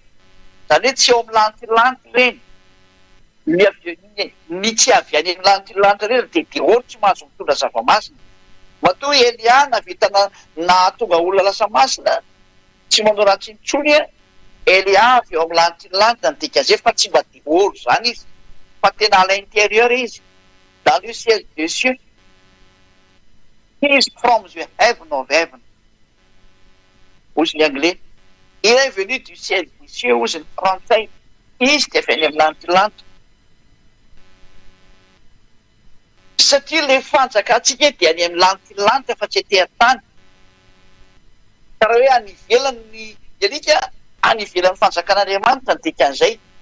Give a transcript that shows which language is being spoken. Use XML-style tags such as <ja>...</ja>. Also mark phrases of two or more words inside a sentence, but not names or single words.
<mg>Zany hoe tsy ao amin'ny lanitra reny. Ny tsy avy any amin'ny lanitra reny dia dehoro tsy mahazo mitondra zava-masina. Matoa Elia navitana nahatonga olona lasa masina tsy manao ratsy intsony Elia avy eo amin'ny lanitra ny dikan'izay fa tsy mba dehoro zany izy fa tena</mg> <fr>à l'intérieur</fr> <mg>izy.</mg> <fr>Dans le ciel des cieux.</fr> <en>He is from the heaven of heaven.</en> <mg>Hozy ny anglais.</mg> <fr>Il est venu du ciel des cieux</fr> <mg>hozy ny frantsay. Izy dia avy any amin'ny lanitra. Satria ilay fanjakatsika dia any amin'ny lanitra fa tsy ety an-tany. Ka raha hoe any ivelany ny alika any ivelan'ny fanjakan'Andriamanitra ny dikan'izay.</mg>